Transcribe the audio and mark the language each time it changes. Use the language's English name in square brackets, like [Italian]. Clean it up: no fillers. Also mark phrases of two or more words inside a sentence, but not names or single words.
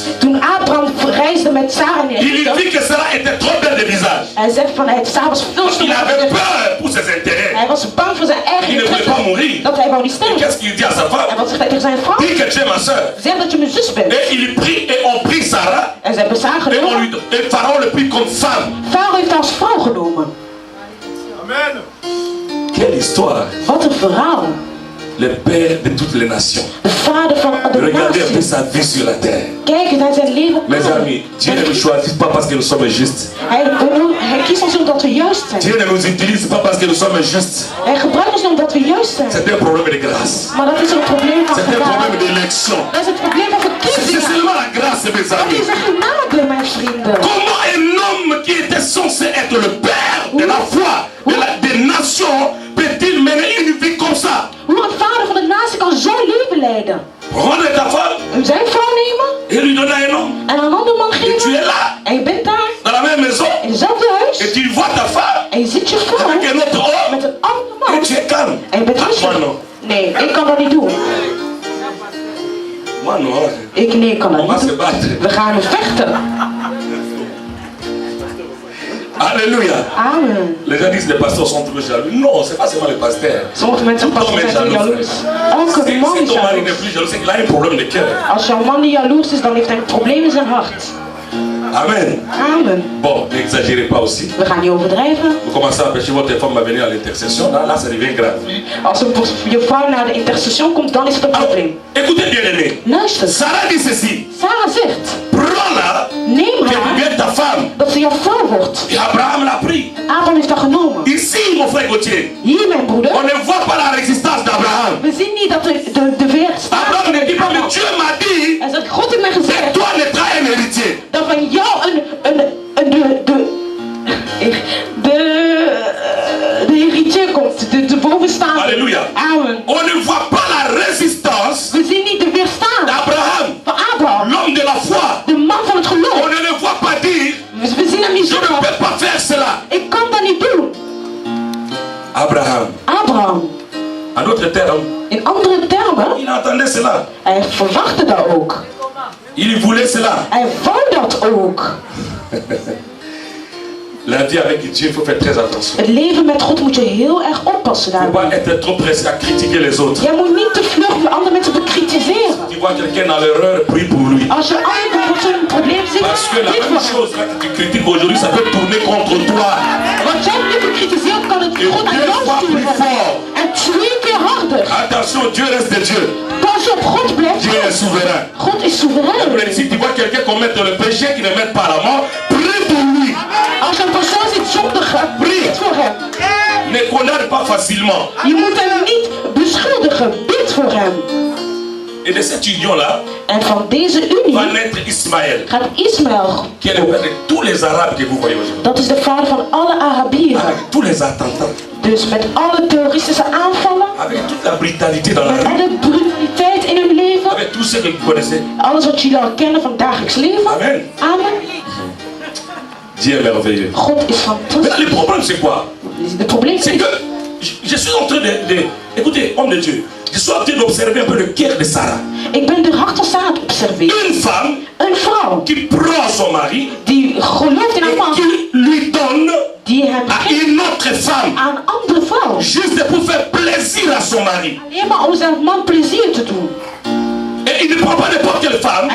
[Dutch] Toen Abraham reisde met Sarah in [French] il lui [Dutch] Egypte. [French] dit que Sarah était trop belle de visage. [Dutch] Hij zegt van Sarah was veel te [French] Il avait [Dutch] mooi. [French] peur pour ses intérêts. [Dutch] Hij was bang voor zijn eigen [French] Il ne voulait pas [Dutch] interesse. [French] mourir. [Dutch] Dat hij wou niet [French] Et [Dutch] sterven. [French] qu'est-ce qu'il dit à sa [Dutch] En [French] femme? [Dutch] wat zegt hij tegen zijn vrouw? [French] Dis que tu es ma soeur. [Dutch] Zeg dat je mijn zus bent. [French] Et il prit et on prit Sarah [Dutch] En ze hebben Sarah [French] et, [Dutch] genomen. [French] et Pharaon le prit comme femme. [Dutch] Farao heeft haar als vrouw genomen. Amen. [French] Quelle histoire! [Dutch] Wat een verhaal. [French] Le père de toutes les nations. [Dutch] De vader van de [French] Regardez un peu [Dutch] natie. [French] sa vie sur la terre. [Dutch] Kijk naar zijn leven. [French] Mes amis, Dieu ne nous choisit pas parce que nous sommes justes. [Dutch] Hij kiest ons omdat we juist zijn. [French] Dieu ne nous utilise pas parce que nous sommes justes. [Dutch] Hij gebruikt ons omdat we juist zijn. [French] C'est un problème de grâce. [Dutch] Maar dat is een probleem van [French] C'est un [Dutch] genade. [French] problème d'élection. [Dutch] Dat is het probleem van [French] C'est [Dutch] verkiezingen. [French] seulement la grâce, mes [Dutch] Dat [French] amis. [Dutch] is een genade, mijn vrienden. [French] Comment un homme qui était censé être le père de la foi, des nations, peut-il mener une vie comme ça? [Dutch] Hoe een vader van de natie kan zo'n leven leiden. [French] Prendre ta femme [Dutch] Zijn vrouw nemen [French] et lui donner un homme. [Dutch] en een ander man [French] Et tu es [Dutch] geven. [French] là, [Dutch] En je bent daar [French] dans la même maison, [Dutch] in hetzelfde [French] et [Dutch] huis. [French] tu vois ta femme [Dutch] En je ziet je vrouw [French] avec un autre homme, [Dutch] met een andere man. [French] et tu es calme. [Dutch] En je bent [French] Ah, moi [Dutch] rustig. [French] non. [Dutch] Nee, ik kan dat niet doen. [French] Moi non. [Dutch] Nee, ik kan dat [French] On va [Dutch] niet [French] se [Dutch] doen. [French] battre. [Dutch] We gaan vechten. [French] Alléluia. Amen. Les gens disent les pasteurs sont trop jaloux. Non, c'est pas seulement les pasteurs. [Dutch] Sommige mensen [French] Tout homme [Dutch] zijn [French] est [Dutch] zo [French] jaloux. [Dutch] jaloers. [French] frère. [Dutch] Elke man [French] Si [Dutch] is [French] ton mari n'est [Dutch] jaloers. [French] plus jaloux, c'est qu'il a un problème de cœur. [Dutch] Als jouw man niet jaloers is, dan heeft hij een probleem in zijn hart. Amen. Amen. [French] Bon, n'exagérez pas aussi. [Dutch] We gaan niet overdrijven. [French] Vous commencez à empêcher votre femme à venir à l'intercession. Là, ça devient grave. [Dutch] Als je vrouw naar de intercession komt, dan is het een [French] Alors, [Dutch] probleem. [French] écoutez bien aimé. [Dutch] Luister. [French] Sarah dit ceci. [Dutch] Sarah zegt, [French] Prends-la, [Dutch] neem [French] qu'elle [Dutch] haar, [French] devienne ta femme. [Dutch] dat ze jouw vrouw wordt. [French] Et Abraham l'a pris. [Dutch] Abraham heeft haar genomen. [French] Ici, mon frère Gauthier, [Dutch] Hier, mijn broeder. [French] on ne voit pas la résistance d'Abraham. [Dutch] We zien niet dat de weerstand... [French] Abraham ne dit pas, mais Dieu m'a dit, [Dutch] Hij zegt, God heeft mij [French] de [Dutch] gezegd [French] toi naîtra un héritier. [Dutch] dat van jou de héritier komt, de bovenstaande. [French] Alléluia. Amen. On ne voit pas la résistance [Dutch] We zien niet de weerstand [French] d'Abraham, [Dutch] van Abraham, [French] l'homme de la foi. [Dutch] de man van het [French] On [Dutch] geloof. [French] ne le voit pas dire, [Dutch] We zien hem niet [French] je ne [Dutch] zeggen, [French] peux pas faire cela. [Dutch] ik kan dat niet doen. Abraham, Abraham, [French] en d'autres termes, [Dutch] in andere termen, [French] il entendait cela. [Dutch] hij verwachtte dat ook. [French] Il voulait cela. [Dutch] Hij wou dat ook. [French] La vie avec Dieu, il faut faire très attention. [Dutch] Het leven met God moet je heel erg oppassen [French] Il ne faut pas [Dutch] daarbij. [French] être trop pressé à critiquer les autres. [Dutch] Jij moet niet te vlug andere mensen bekritiseren. [French] Tu vois quelqu'un dans l'erreur, prie pour lui. [Dutch] Als je anderen voor zo'n probleem ziet, [French] Parce que la [Dutch] bid [French] même [Dutch] voor hem. [French] chose là que tu critiques aujourd'hui, ça peut tourner contre toi. [Dutch] Wat jij nu bekritiseert, kan het God aan jou sturen. En 2 keer harder. [French] Attention, Dieu reste de Dieu. [Dutch] Pas op, God blijft [French] Dieu est [Dutch] God. [French] souverain. [Dutch] God is soeverein. [French] Et si tu vois quelqu'un commettre le péché qui ne met pas la mort, prie pour lui. [Dutch] Als je een persoon ziet zondigen, bid voor hem. [French] Ne condamne pas facilement. [Dutch] Je moet hem niet beschuldigen, bid voor hem. [French] Et de cette union-là, [Dutch] En van deze [French] va [Dutch] unie [French] naître Ismaël, [Dutch] gaat Ismaël, [French] qui est le père de tous les Arabes que vous voyez aujourd'hui. [Dutch] dat is de vader van alle Arabieren. [French] Avec tous les attentats, [Dutch] Dus met alle terroristische aanvallen, [French] avec toute la brutalité dans la [Dutch] met [French] rue, [Dutch] alle brutaliteit in hun leven, [French] avec tout ce que vous connaissez. [Dutch] alles wat jullie al kennen van het dagelijks leven. Amen. Amen. [French] Dieu est merveilleux. [Dutch] God is [French] Mais [Dutch] fantastisch. [French] le problème c'est quoi? [Dutch] De probleem [French] C'est [Dutch] is, [French] que je suis en train de... Écoutez, homme de Dieu, je suis en train d'observer un peu le cœur de Sarah. [Dutch] ik ben de hart van Sarah aan het observeren. [French] Une femme [Dutch] Een vrouw [French] qui prend son mari [Dutch] die gelooft in haar [French] et [Dutch] man, [French] qui lui donne [Dutch] die hem [French] à [Dutch] geeft [French] une autre femme, [Dutch] aan een andere vrouw. [French] juste pour faire plaisir à son mari. [Dutch] Alleen maar om zijn man plezier te doen. [French] Et il ne prend pas n'importe quelle femme,